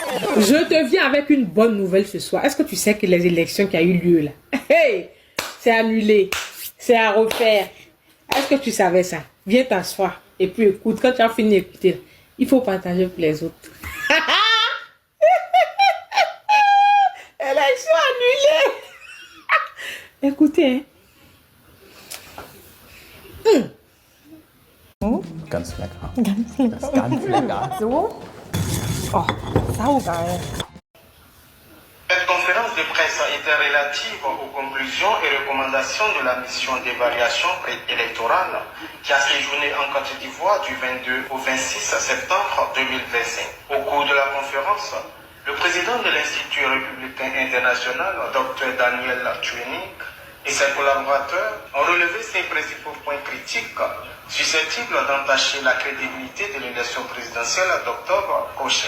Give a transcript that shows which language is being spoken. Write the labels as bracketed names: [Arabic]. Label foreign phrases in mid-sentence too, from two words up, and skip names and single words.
[French] Je te viens avec une bonne nouvelle ce soir. Est-ce que tu sais que les élections qui ont eu lieu là, hey, c'est annulé, c'est à refaire. Est-ce que tu savais ça? Viens t'asseoir et puis écoute. Quand tu as fini d'écouter, il faut partager pour les autres. Élection annulée. Écoutez, [German] Ganz lecker. Ganz lecker. Das ist ganz lecker. So? Oh, saugeil. [French] Cette conférence de presse était relative aux conclusions et recommandations de la mission d'évaluation préélectorale qui a séjourné en Côte d'Ivoire du 22 au 26 septembre 2025. Au cours de la conférence, le président de l'Institut républicain international, Dr Daniel Twining, et ses collaborateurs ont relevé ses principaux points critiques susceptibles d'entacher la crédibilité de l'élection présidentielle d'octobre prochain.